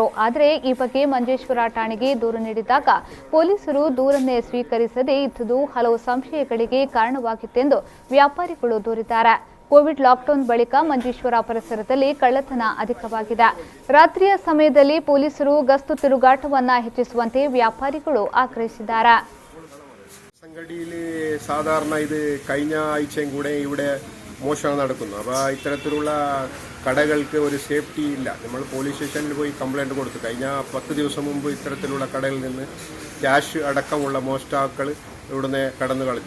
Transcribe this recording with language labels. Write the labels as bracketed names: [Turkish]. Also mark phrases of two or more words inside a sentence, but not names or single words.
[Kannada] ಆದರೆ ಈ ಬಗ್ಗೆ ಮಂಜೇಶ್ವರ ಠಾಣೆಗೆ ದೂರು ನೀಡಿದಾಗ ಪೊಲೀಸರು ದೂರನ್ನೇ ಸ್ವೀಕರಿಸದೇ ಇದ್ದುದು ಹಲವು ಸಂಶಯಗಳಿಗೆ ಕಾರಣವಾಗಿತ್ತೆಂದು ವ್ಯಾಪಾರಿಗಳು ದೂರಿದ್ದಾರೆ. ಕೋವಿಡ್ ಲಾಕ್ಡೌನ್ ಬಳಿಕ ಮಂಜೇಶ್ವರ ಪರಿಸರದಲ್ಲಿ ಕಳ್ಳತನ ಅಧಿಕವಾಗಿದೆ. ರಾತ್ರಿಯ ಸಮಯದಲ್ಲಿ ಪೊಲೀಸರು ಗಸ್ತು ತಿರುಗಾಟವನ್ನ ಹೆಚ್ಚಿಸುವಂತೆ വ്യാപാരിಗಳು ಆಗ್ರಹಿಸಿದ್ದಾರೆ. [Malayalam] സംഘടിയിൽ സാധാരണ ഇത് കഴിഞ്ഞ ആഴ്ചയും കൂടെ ഇവിടെ മോഷണം നടക്കുന്നു. അപ്പോൾ ഇത്തരത്തിലുള്ള കടകൾക്ക് ഒരു സേഫ്റ്റി ഇല്ല. നമ്മൾ പോലീസ് സ്റ്റേഷനിൽ പോയി കംപ്ലൈൻറ്റ് കൊടുത്തു. കഴിഞ്ഞ 10 ദിവസം മുമ്പ് ഇത്തരത്തിലുള്ള കടകളിൽ നിന്ന് ക്യാഷ് അടക്കമുള്ള മോഷ്ടാക്കൾ ഇവിടുന്ന് കടന്നു കളഞ്ഞു.